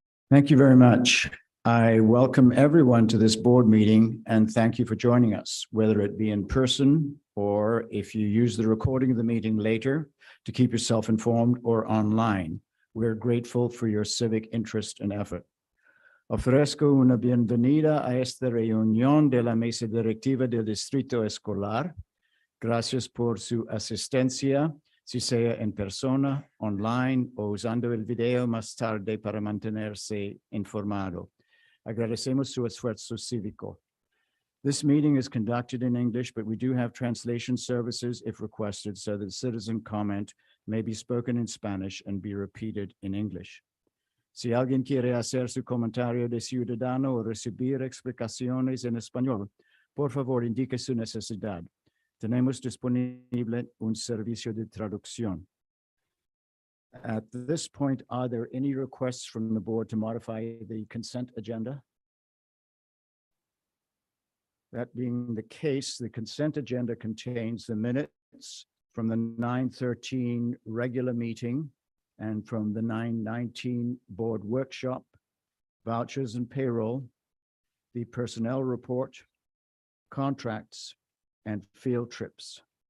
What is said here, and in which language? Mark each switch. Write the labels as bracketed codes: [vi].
[en] Thank you very much. I welcome everyone to this board meeting and thank you for joining us, whether it be in person or if you use the recording of the meeting later to keep yourself informed or online. We're grateful for your civic interest and effort. [es] Ofrezco una bienvenida a esta reunión de la mesa directiva del Distrito Escolar. Gracias por su asistencia, si sea en persona, online o usando el video más tarde para mantenerse informado. Agradecemos su esfuerzo cívico. [en] This meeting is conducted in English, but we do have translation services if requested, so that citizen comment may be spoken in Spanish and be repeated in English. [es] Si alguien quiere hacer su comentario de ciudadano o recibir explicaciones en español, por favor indique su necesidad. Tenemos disponible un servicio de traducción. [en] At this point, are there any requests from the board to modify the consent agenda? That being the case, the consent agenda contains the minutes from the 9/13 regular meeting and from the 9/19 board workshop, vouchers and payroll, the personnel report, contracts, and field trips.